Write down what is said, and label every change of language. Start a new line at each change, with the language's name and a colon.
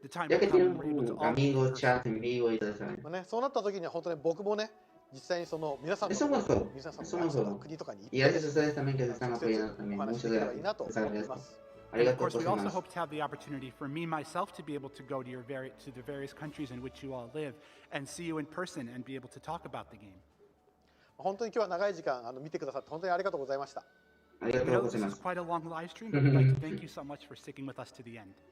Spanish: Ya que tienen amigos, chat en vivo y todo eso.
Japanese: そうなった時には本当に僕もね、実際に皆さんの国とかに行って、
Spanish: Y gracias a ustedes también que se están apoyando también. Muchas gracias.
English: And of course, we also hope to have the opportunity for me myself to be able to go to the various countries in which you all live and see you in person and be able to talk about the game.
Japanese: 本当に今日は長い時間見てくださって本当にありがとうございました。
English: We know this is quite a long live stream, but we'd like to thank you so much for sticking with us to the end.